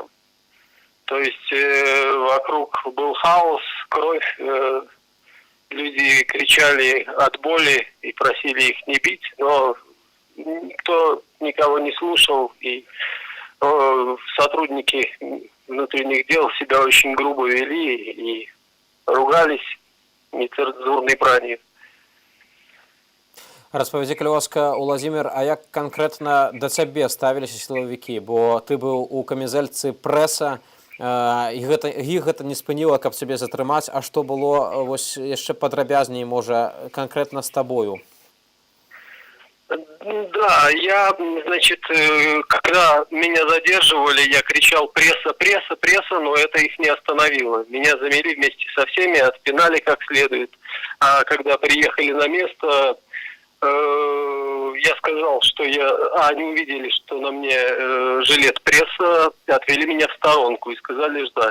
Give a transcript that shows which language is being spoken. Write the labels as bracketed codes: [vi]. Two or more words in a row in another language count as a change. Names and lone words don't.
[ru] То есть вокруг был хаос, кровь, люди кричали от боли и просили их не бить, но никто никого не слушал, и сотрудники внутренних дел себя очень грубо вели и ругались нецензурной бранью. [be] Распавядзі, калі ласка, Уладзімір, а як канкрэтна да цябе ставіліся сілавікі? Бо ты быў у камізэльцы прэса, і іх гэта не спыніла, каб цябе затрымаць. А што было вось яшчэ падрабязней, можа, канкрэтна з табою? [ru] Да, я, значит, когда меня задерживали, я кричал «пресса, пресса, пресса», но это их не остановило. Меня замели вместе со всеми, отпинали как следует. А когда приехали на место, я сказал, что они увидели, что на мне жилет пресса, отвели меня в сторонку и сказали ждать.